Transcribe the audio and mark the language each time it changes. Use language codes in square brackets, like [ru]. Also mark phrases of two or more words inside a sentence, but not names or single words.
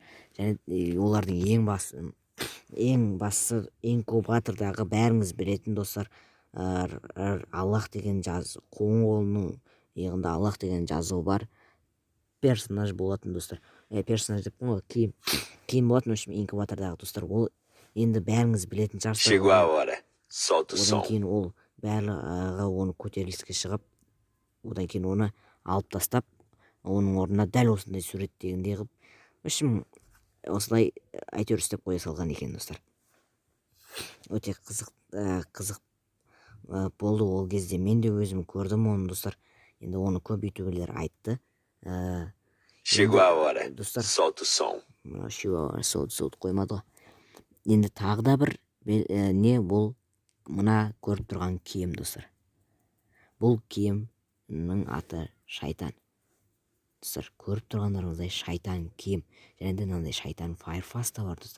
[kk] Және олардың ең бастысы ең көп батырдағы бәріңіз білетін достар, Аллах деген қоңыр қолының иығында Аллах деген жазуы бар персонаж болатын достар. Персонаж деп ғой, киім болатын. [ru] В общем, [kk] инкубатордағы достар, ол енді бәріңіз білетін шығарсыздар. [pt] Chegou a hora. Solta o [kk] Одан [pt] som. [kk] кейін ол барлығы оны көтеріліске шығып, одан кейін оны алып тастап, оның орнына дәл осындай суреттегендей қылып, [ru] в общем, [kk] осылай әйтеуір істеп қоя салған екен достар. Өте қызық болды ол кезде. Мен де өзім көрдім оны достар. Енді оны көп ютуберлер айтты. [pt] Chegou a hora. [kk] Достар, [pt] Solta o som. [kk] солт қоймады ғой. Енді тағы да бір не, бұл мына көріп тұрған киім достар. Бұл киімнің аты шайтан. Достар, көріп тұрғандарыңыздай шайтан киім. Және де мынандай шайтан Firefox та бар достар.